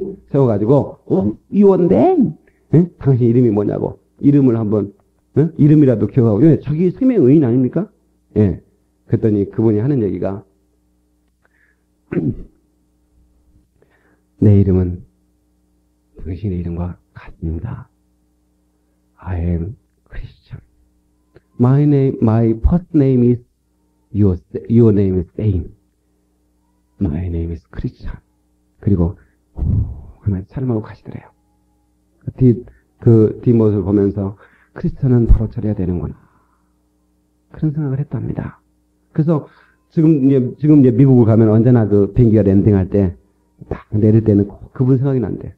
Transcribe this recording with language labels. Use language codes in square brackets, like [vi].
[ko] 세워가지고 이원대 당신 이름이 뭐냐고 이름을 한번 이름이라도 기억하고 왜 자기 생명 의인 아닙니까? 예. 그랬더니 그분이 하는 얘기가 내 이름은 당신의 이름과 같습니다. [en] I am Christian. My first name is your name is same. My name is Christian. [ko] 그리고 그만 찬양하고 가시더래요. 그 뒷모습을 보면서 크리스천은 바로 저래야 되는구나. 그런 생각을 했답니다. 그래서 지금 이제 미국을 가면 언제나 그 비행기가 랜딩할 때 딱 내릴 때는 그분 생각이 난대.